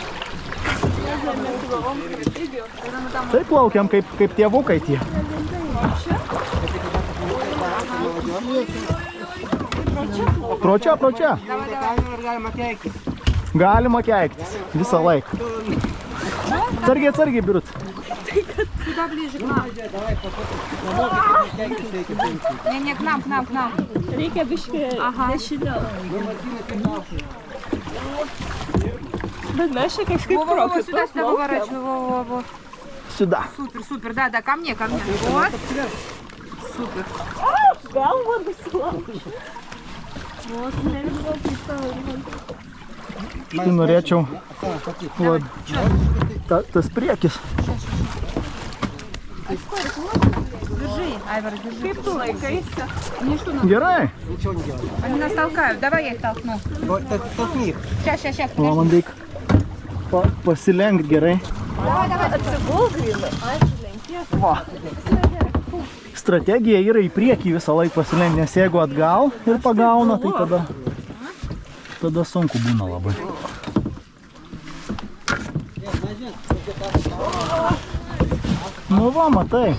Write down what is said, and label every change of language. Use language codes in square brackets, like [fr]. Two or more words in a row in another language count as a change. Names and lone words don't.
[lt] Taip plaukiam kaip tėvukai tie. Pro čia. Galima keiktis visą laiką. Atsargiai, birut. [ru] Сюда ближе к нам. Не, к нам. [lt] Reikia biškį dešiniau. Bet mes čia kažkaip [ru] Во, сюда поворачивай, во. Сюда. Супер, да, ко мне. Вот. Супер. [lt] Galva nusilaužė. Vos nežinau, kaip tavo. Tai norėčiau. Tas priekis. [ru] Держи, Айвар, держи. [lt] Kaip tu laikaisi? Gerai. [ru] Они нас толкают. Давай я их толкну. Толкни их. Сейчас. [lt] O, man reikia pasilenkt gerai. Atsigulk grinai. Ačiū, lenkies. Strategija yra į priekį visą laiką pasilenkti, nes jeigu atgal ir pagauna, tai tada sunku būna labai. Nu va, matai.